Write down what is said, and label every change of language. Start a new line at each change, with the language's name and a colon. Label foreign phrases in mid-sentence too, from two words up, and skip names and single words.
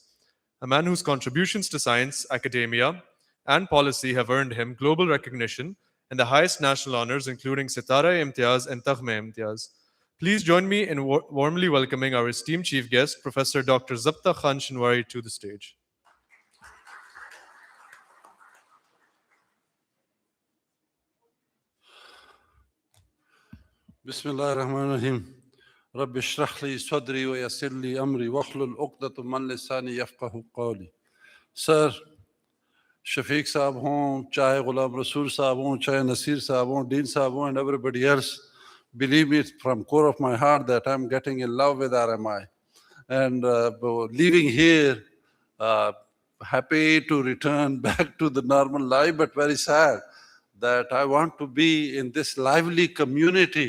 English: A man whose contributions to science, academia, and policy have earned him global recognition and the highest national honors, including Sitara-e-Imtiaz and Taghme-e-Imtiaz. Please join me in warmly welcoming our esteemed chief guest, Professor Dr. Zabta Khan Shinwari, to the stage.
Arabic: بسم الله الرحمن الرحيم رب اشرح لي صدري ويسر لي أمري واحلل عقدة من لساني يفقه قولي.
Urdu: سر، شفیق صاحب ہوں, چاہے غلام رسول صاحب ہوں، چاہے ناصر صاحب ہوں، ڈین صاحب ہوں,
English: and everybody else, believe me from core of my heart that I'm getting in love with RMI. And leaving here, happy to return back to the normal life, but very sad that I want to be in this lively community.